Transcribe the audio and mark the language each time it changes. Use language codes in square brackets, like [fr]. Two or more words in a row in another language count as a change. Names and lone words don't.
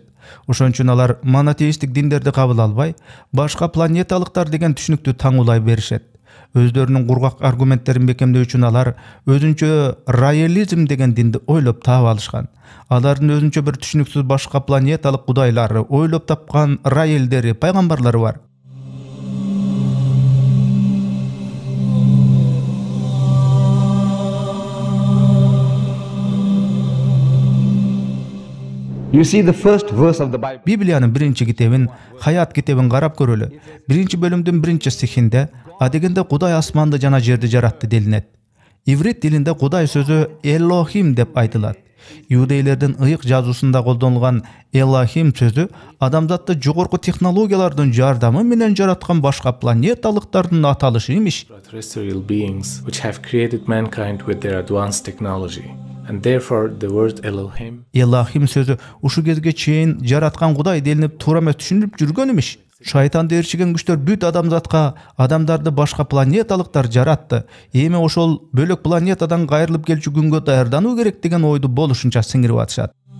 [ky] Ошон үчүн алар монотеисттик диндерди кабыл албай, башка планеталыктар деген түшүнүктү таңуулай беришет. Өздөрүнүн кургак аргументтерин бекемдөө үчүн алар өзүнчө раэлизм деген динди ойлоп таап алышкан. Алардын өзүнчө бир түшүнүксүз башка планеталык кудайлары, ойлоп тапкан раэлдери, пайгамбарлары бар. [en] You see the first verse of the Bible. [ky] Библиянын биринчи китебин, Хаят китебин карап көрөлү. Биринчи бөлүмдүн биринчи стихинде адегенде Кудай асманды жана жерди жаратты делинет. Иврит тилинде Кудай сөзү Элохим деп айтылат. Иудейлердин ыйык жазуусунда колдонулган Элохим сөзү адамзатты жогорку технологиялардын жардамы менен жараткан башка планеталыктардын аталышы имиш. [en] Terrestrial beings which have created mankind with their advanced technology. And therefore the word Elohim [ky] Элохим сөзү ушу кезге чейин жараткан Кудай делинип туура эмес түшүнүлүп жүргөн имиш. Шайтанды ээрчиген күчтөр бүт адамзатка адамдарды башка планеталыктар жаратты. Эми ошол бөлөк планетадан кайрылып келчү күнгө даярдануу керек деген ойду болушунча сиңирип атышат.